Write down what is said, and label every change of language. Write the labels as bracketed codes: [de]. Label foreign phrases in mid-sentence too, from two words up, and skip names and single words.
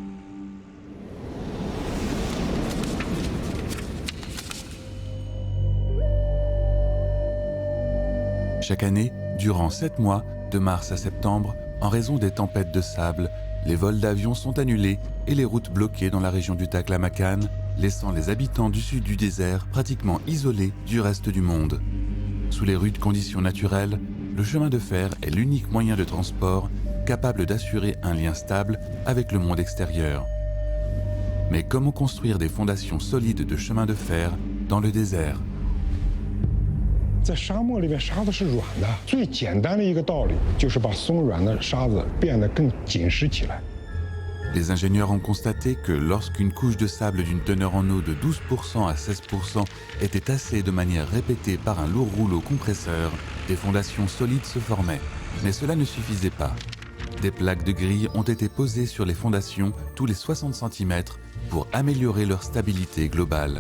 [fr] Chaque année, durant 7 mois, de mars à septembre, en raison des tempêtes de sable, les vols d'avions sont annulés et les routes bloquées dans la région du Taklamakan, laissant les habitants du sud du désert pratiquement isolés du reste du monde. Sous les rudes conditions naturelles, le chemin de fer est l'unique moyen de transport capable d'assurer un lien stable avec le monde extérieur. Mais comment construire des fondations solides de chemin de fer dans le désert? [zh] 在沙漠里面，沙子是软的，最简单的一个道理就是把松软的沙子变得更紧实起来。 [fr] Les ingénieurs ont constaté que lorsqu'une couche de sable d'une teneur en eau de 12% à 16% était tassée de manière répétée par un lourd rouleau compresseur, des fondations solides se formaient. Mais cela ne suffisait pas. Des plaques de grille ont été posées sur les fondations tous les 60 cm pour améliorer leur stabilité globale.